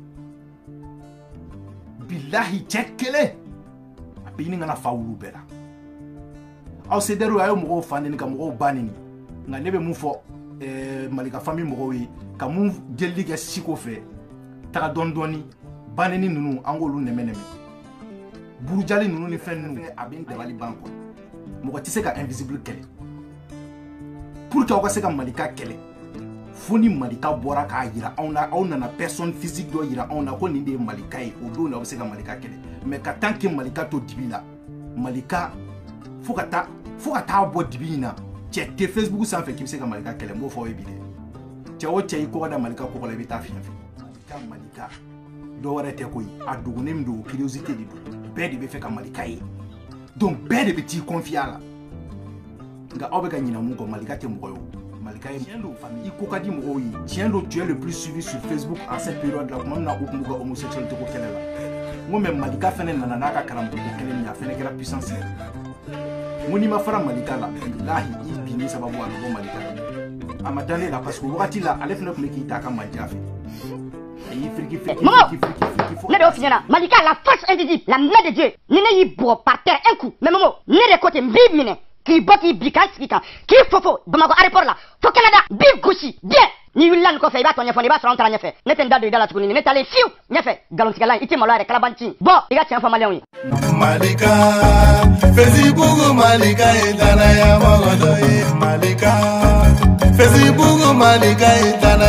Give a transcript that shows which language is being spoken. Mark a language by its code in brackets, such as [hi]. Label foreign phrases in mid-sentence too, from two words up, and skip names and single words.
[bm] bilahi cɛ kelen a bɛ ɲini kana fa wulu bɛɛ la aw CDR a ye mɔgɔw fa neni ka mɔgɔw ba neni nka ne bɛ mun fɔ Malika famille mɔgɔw ye ka mun delili kɛ Siko fɛ taga dɔɔni dɔɔni ba neni ninnu an k'olu nɛmɛ nɛmɛ burujali ninnu ni fɛn ninnu a bɛ n dabali ban kɔ mɔgɔ tɛ se ka invisible kɛlɛ [fr] pour que [bm] aw ka se ka Malika kɛlɛ fo ni Malika bɔra k'a yira anw na aw nana [fr] personne physique [bm] dɔ yira anw na ko nin de ye Malika ye o don na aw bɛ se ka Malika kɛlɛ mais ka [fr] tant que [bm] Malika to dibi la Malika fo ka taa bɔ dibi in na cɛ tɛ Facebook sanfɛ k'i bɛ se ka Malika kɛlɛ n b'o fɔ aw ye bi dɛ cɛ o cɛ i kɔgɔ da Malika kɔgɔ la i bɛ taa fiɲɛ fɛ Malika dɔw wɛrɛ tɛ koyi a dogonnen min don [fr] curiosité de [bm] don bɛɛ de bɛ fɛ ka Malika ye donc bɛɛ de bɛ t'i confier a la nka aw bɛ ka ɲinɛ mun kɔ Malika tɛ mɔgɔ ye o Malika ye tiɲɛ don famille i ko ka di mɔgɔw ye tiɲɛ don [fr] tu es le plus suivi sur Facebook en cette période là [bm] tuma min na u tun b'u ka homosexualité ko kɛlɛ la n ko mais Malika fɛnɛ nana n'a ka karamɔgɔ kɛlɛ min a fɛnɛ kɛra puissance ye n ko n'i ma fara Malika la bilahi i binni sababu a bɛ bɔ Malika la a ma dan ne la [fr] parce que [bm] wagati la ale fɛnɛ tun bɛ k'i ta a ka manja fɛ ne de officiellement Malika la [fr] force invisible la main de Dieu [bm] ni ne y'i bugɔ [fr] par terre un coup mais [bm] Momo ne [fr] de côté [bm] n b'i minɛ k'i bɔ k'i bi k'an sigi kan k'i fofo Bamakɔ aéroport la fo Canada b'i gosi bien n'i wulila nin kɔfɛ i b'a tɔ ɲɛfɔ i b'a sɔrɔ an taara ɲɛfɛ ne tɛ n da don i da la tuguni ne taalen fiyewu ɲɛfɛ nkalontigɛla i tɛ malo yɛrɛ kalabanci bɔn i ka tiɲɛ fɔ maliyɛnw ye Malika Facebook Malika ye danaya mɔgɔ dɔ ye Malika Facebook Malika ye